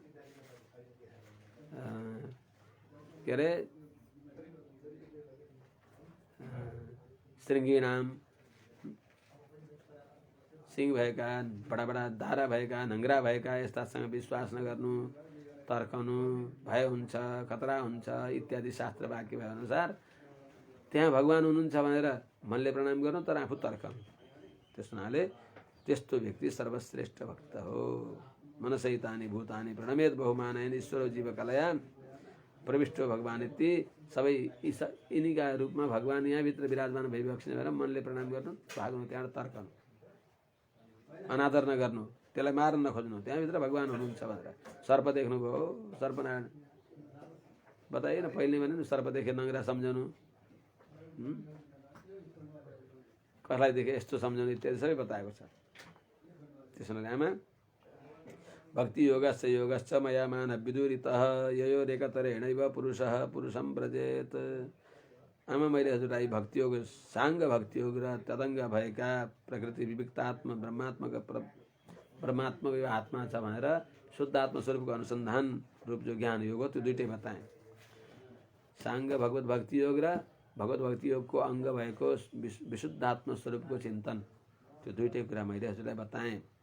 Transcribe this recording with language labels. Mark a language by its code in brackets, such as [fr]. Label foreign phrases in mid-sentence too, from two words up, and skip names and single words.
[ne] के अरे श्रृङ्गी नाम सिंह भएका बडा बडा धारा भएका नङ्ग्रा भएका यस्तासँग विश्वास नगर्नु तर्कनु भय हुन्छ खतरा हुन्छ इत्यादि शास्त्र वाक्य भए अनुसार त्यहाँ भगवान हुनुहुन्छ भनेर मनले प्रणाम गर्नु तर आफू तर्कनु त्यस हुनाले त्यस्तो व्यक्ति सर्वश्रेष्ठ भक्त हो [sa] मनसैतानि भूतानि प्रणमेत बहुमानयन ईश्वर जीवकलया प्रविष्टो भगवान इति [ne] सबै यिनीका रूपमा भगवान यहाँभित्र विराजमान भइबक्सिने भएर मनले प्रणाम गर्नु भाग्नु त्यहाँबाट तर्कनु अनादर नगर्नु त्यसलाई मार्न नखोज्नु त्यहाँभित्र भगवान हुनुहुन्छ भनेर सर्प देख्नुभयो सर्पनारायण बताइए न पहिले भने नि सर्प देखे नङ्ग्रा सम्झनु कसलाई देखे यस्तो सम्झनु इत्यादि सबै बताएको छ त्यसो आमा [sa] भक्ति योगस्य योगश्च मया मानव विदुरितः ययोरेकतरेणैव पुरुषः पुरुषं व्रजेत। [ne] आमा मैले हजुरलाई भक्ति योग साङ्ग भक्ति योग र तदङ्ग भएका प्रकृति विविक्तात्म ब्रह्मात्मक यो आत्मा छ भनेर शुद्ध आत्मस्वरूपको अनुसन्धान रूप जो ज्ञान योग हो त्यो दुइटै बताएँ। साङ्ग भगवत भक्ति योग र भगवत भक्ति योगको अङ्ग भएको विशुद्ध आत्मस्वरूपको चिन्तन त्यो दुइटै कुरा मैले हजुरलाई बताएँ।